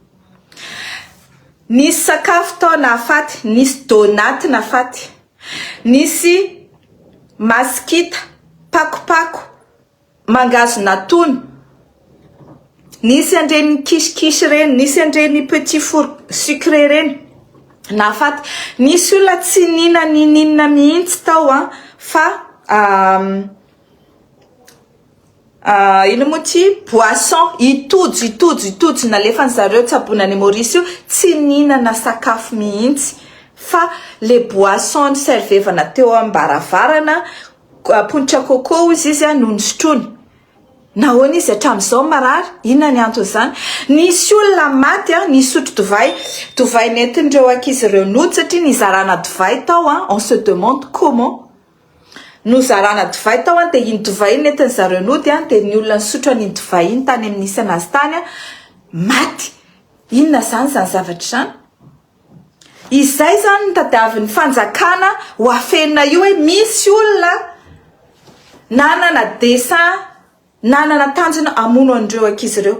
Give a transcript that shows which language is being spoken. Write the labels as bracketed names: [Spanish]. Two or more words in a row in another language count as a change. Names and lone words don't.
[Malagasy] Nisy sakafo tao nafaty, nisy donate nafaty, nisy maskita, pakopako, mangazo natono, nisy andreny kisikisy reny, nisy andreny [French] petit four sucré [Malagasy] reny nafaty. Nisy olona tsy nihinana mihitsy tao a, fa ino moa ty boisson itojo nalefa zareo tsabonany Maurice io, tsy nihinana sakafo mihitsy fa le boisson servevana teo ambaravarana, ponitra coco izy a no nosotrony. Nahoana izy hatramin'izao marary? Inona ny antony zany? Nisy olona maty a, nisotro divay nentin'ireo ankizy ireo nody satria nizarana divay tao a. [French] On se demande comment [Malagasy] nozarana divay tao a, de iny divay iny nentin zareo nody a, de ny olona nisotro an'iny divay iny tany amin'ny nisy anazy tany a, maty. Inona zany zavatra zany? Izay zany ny tadiavin'ny fanjakana ho afenina io hoe misy olona nanana dessin, nanana tanjona amono an'ireo ankizy ireo.